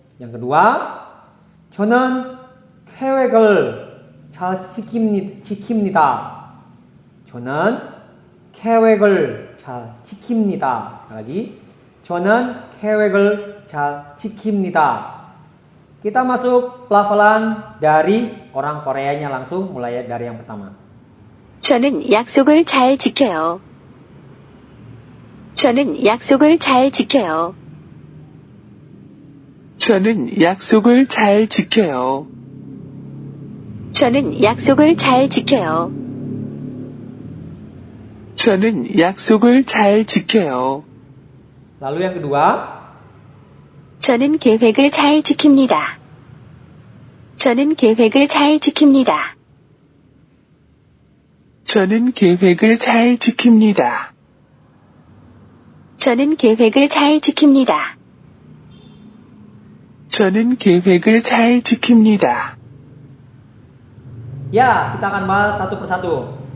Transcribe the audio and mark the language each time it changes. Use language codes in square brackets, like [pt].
[id] Yang kedua, [ko] 저는 계획을 잘 지킵니다. 저는 계획을 잘 지킵니다. [id] Sekali lagi, [ko] 저는 계획을 잘 지킵니다. [id] Kita masuk pelafalan dari orang Koreanya langsung mulai dari yang pertama. [ko] 저는 약속을 잘 지켜요. 저는 약속을 잘 지켜요. 저는 약속을 잘 지켜요. 저는 약속을 잘 지켜요. 저는 약속을 잘 지켜요. [id] Lalu yang kedua, [ko] 저는 계획을 잘 지킵니다. 저는 계획을 잘 지킵니다. 저는 계획을 잘 지킵니다. 저는 계획을 잘 지킵니다. 저는 계획을 잘 지킵니다. [id] ya kita akan bahas satu persatu.